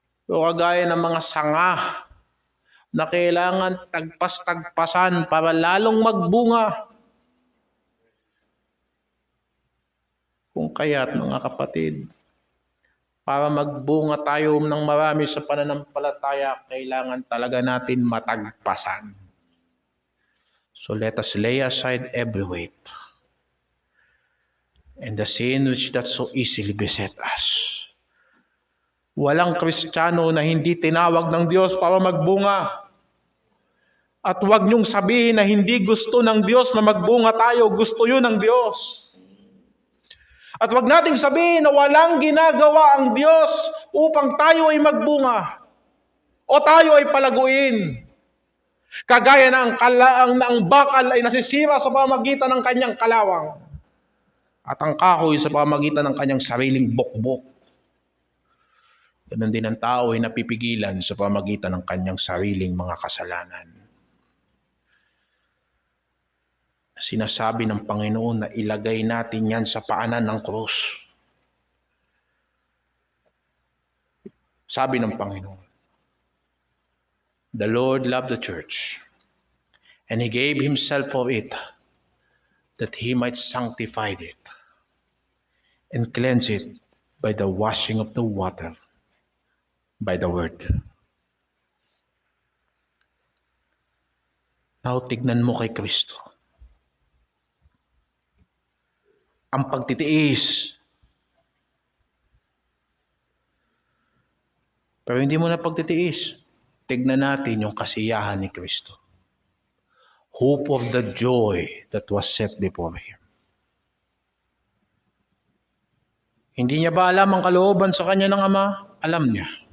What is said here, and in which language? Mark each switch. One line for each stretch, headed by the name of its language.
Filipino: O kagaya ng mga sanga na kailangan tagpas-tagpasan para lalong magbunga. Kung kaya't mga kapatid, para magbunga tayo ng marami sa pananampalataya, kailangan talaga natin matagpasan.
English: So let us lay aside every weight and the sin which that so easily beset us.
Filipino: Walang Kristiyano na hindi tinawag ng Diyos para magbunga. At huwag niyong sabihin na hindi gusto ng Diyos na magbunga tayo. Gusto yun ng Diyos. At huwag nating sabihin na walang ginagawa ang Diyos upang tayo ay magbunga o tayo ay palaguin. Kagaya na ang bakal ay nasisira sa pamagitan ng kanyang kalawang at ang kahoy sa pamagitan ng kanyang sariling bukbok. Ganun din ang tao ay napipigilan sa pamagitan ng kanyang sariling mga kasalanan. Sinasabi ng Panginoon na ilagay natin yan sa paanan ng krus. Sabi ng Panginoon,
English: the Lord loved the church, and He gave Himself for it, that He might sanctify it, and cleanse it by the washing of the water, by the word.
Filipino: Now, tignan mo kay Kristo. Ang pagtitiis. Pero hindi mo na pagtitiis. Tignan natin yung kasiyahan ni Kristo.
English: Hope of the joy that was set before Him.
Filipino: Hindi niya ba alam ang kalooban sa kanya ng Ama? Alam niya.